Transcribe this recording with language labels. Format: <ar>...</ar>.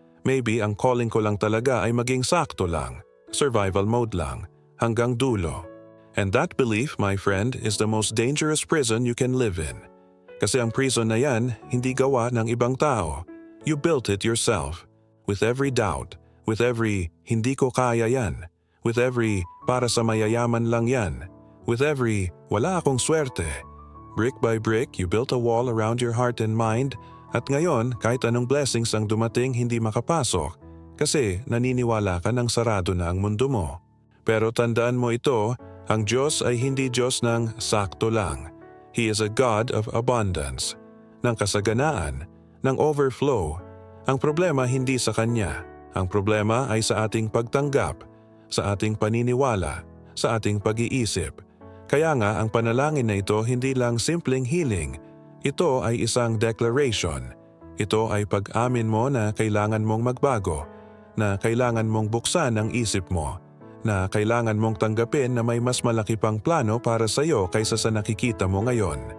<tl>Maybe ang calling ko lang talaga ay maging sakto lang. Survival mode lang. Hanggang dulo.</tl> <en>And that belief, my friend, is the most dangerous prison you can live in.</en> <tl>Kasi ang prison na yan, hindi gawa ng ibang tao.</tl> <en>You built it yourself. With every doubt, with every</en> <tl>hindi ko kaya yan,</tl> <en>with every</en> <tl>para sa mayayaman lang yan,</tl> <en>with every</en> <tl>wala akong swerte.</tl> <en>Brick by brick, you built a wall around your heart and mind,</en> <tl>at ngayon kahit anong blessings ang dumating hindi makapasok kasi naniniwala ka ng sarado na ang mundo mo. Pero tandaan mo ito, ang Diyos ay hindi Diyos ng sakto lang.</tl> <en>He is a God of abundance,</en> <tl>ng kasaganaan,</tl> <en>ng overflow.</en> <tl>Ang problema hindi sa Kanya. Ang problema ay sa ating pagtanggap, sa ating paniniwala, sa ating pag-iisip. Kaya nga ang panalangin na ito hindi lang simpleng healing. Ito ay isang declaration. Ito ay pag-amin mo na kailangan mong magbago, na kailangan mong buksan ang isip mo, na kailangan mong tanggapin na may mas malaki pang plano para sa iyo kaysa sa nakikita mo ngayon.</tl>